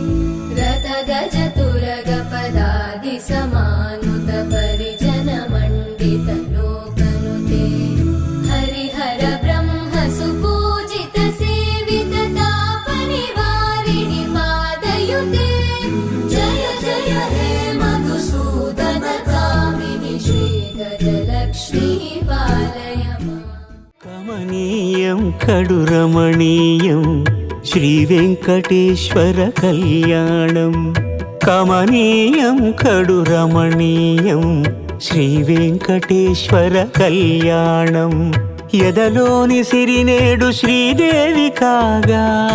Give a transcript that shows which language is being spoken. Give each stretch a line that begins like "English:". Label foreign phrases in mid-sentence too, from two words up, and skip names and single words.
Sanskrit: रथगजतुरगपदादिसमानुत परिजनमण्डित लोकनुते हरिहर ब्रह्म सुपूजित सेवित तापनिवारिणि पादयुते जय जय हे मधुसूदन कामिनि श्रीगजलक्ष्मी पालय माम्।
Telugu: కమనీయం కడురమణీయం శ్రీ వెంకటేశ్వర కళ్యాణం కమనీయం కడురమణీయం శ్రీ వెంకటేశ్వర కళ్యాణం ఎదలోని సిరినేడు శ్రీదేవి కాగా